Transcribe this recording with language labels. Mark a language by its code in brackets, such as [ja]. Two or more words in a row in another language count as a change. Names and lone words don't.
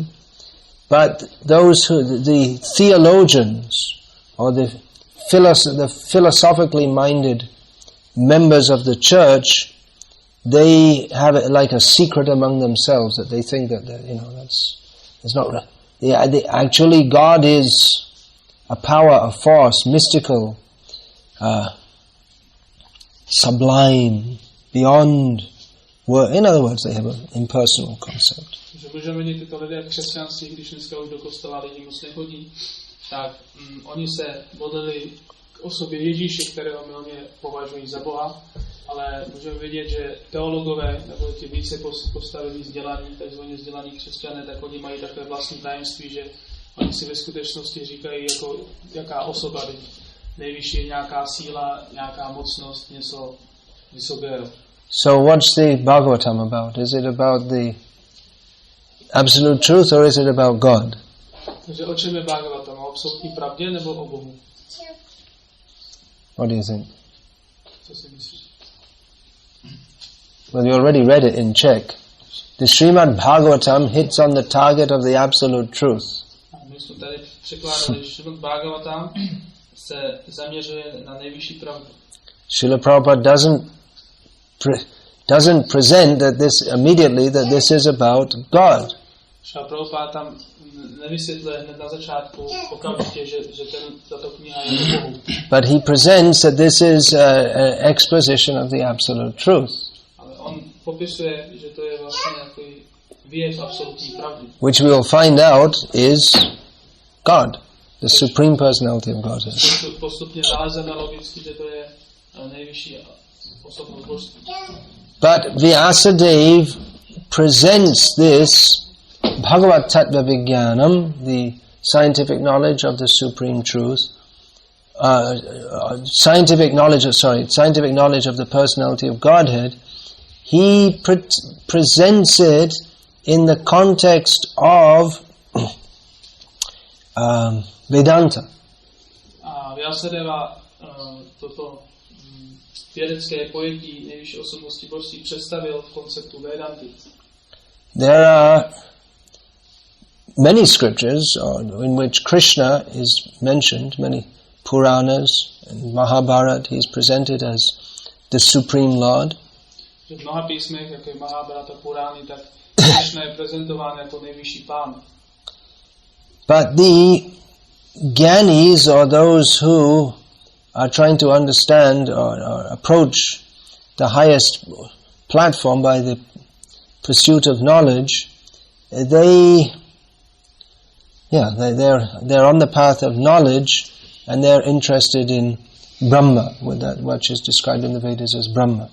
[en] But the theologians or the philosophically minded members of the church, they have it like a secret among themselves that they think that that's not right. Actually, God is a power, a force, mystical, sublime, beyond word. In other words, they have an impersonal concept. [cs] Že můžeme vidět tyto lidé v křesťanství, když dneska už do kostela lidi moc nechodí, tak oni se modlili k osobě Ježíše, kterého milně považují za Boha, ale můžeme vidět, že teologové, nebo ti více postavili vzdělaní, takzvaně vzdělaní křesťané, tak oni mají takové vlastní tajemství, že oni si ve skutečnosti říkají, jako jaká osoba, nejvyšší je nějaká síla, nějaká mocnost, něco vysokého. [en] So what's the Bhagavatam about? Is it about the absolute truth or is it about God? [cs] Takže o čem je Bhagavatam? O absolutní pravdě nebo o Bohu? [en] What do you think? [cs] Co si myslíš? [en] Well, you already read it in Czech. The Srimad Bhagavatam hits on the target of the absolute truth. [cs] My jsme tady překládali, že Srimad Bhagavatam se zaměřuje na nejvyšší pravdu. [en] Srila Prabhupada doesn't present that this is about God. [cs] Srila Prabhupada tam nevysvětluje hned na začátku okamžitě, že tato kniha je o Bohu. [en] But he presents that this is an exposition of the absolute truth. [cs] Ale on popisuje, že to je vlastně nějaký výjev absolutní pravdy. [en] Which we will find out is God, the supreme personality of Godhead. [cs] Postupně nalezeme logicky, že to je nejvyšší osobnost božství. [en] But Vyasadeva presents this [sa] भागवत तत्त्व विज्ञानम्, [en] the scientific knowledge of the supreme truth, scientific knowledge of the personality of Godhead. He presents it in the context of Vedanta. [cs] A Vyasadeva toto vědecké pojetí nejvyšší osobnosti božství představil v konceptu Vedanty. [en] There are many scriptures in which Krishna is mentioned, many Puranas and Mahabharata. He is presented as the Supreme Lord. [cs] V mnoha písmech, jako je Mahabharata, Purány, tak Krishna je prezentován jako nejvyšší pán. [en] But the Gyanis, or those who are trying to understand or approach the highest platform by the pursuit of knowledge, they're on the path of knowledge and they're interested in Brahma, with that which is described in the Vedas as Brahma.